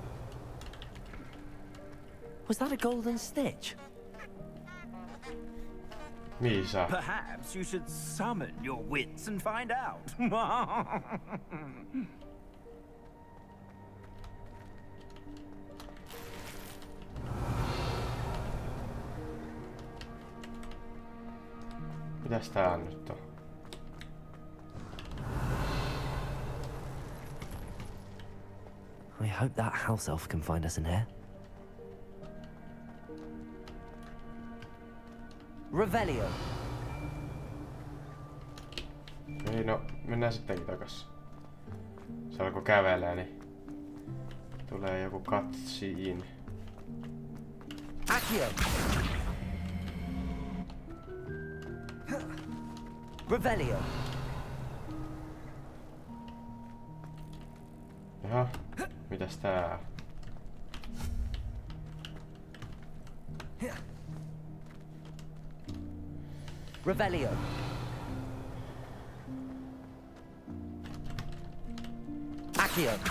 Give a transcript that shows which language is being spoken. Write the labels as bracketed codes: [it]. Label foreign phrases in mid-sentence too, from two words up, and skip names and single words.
[en] Was that a golden stitch? Misa. Perhaps you should summon your wits and find out. [fi] Mitäs tää nyt on? [en] I hope that house elf can find us in here. Revelio. [fi] Ei no, mennään sittenkin takas. Se alkoi kävelee, niin tulee joku cutscene. Accio. Revelio. Jaha, mitäs tää? Revelio. Accio.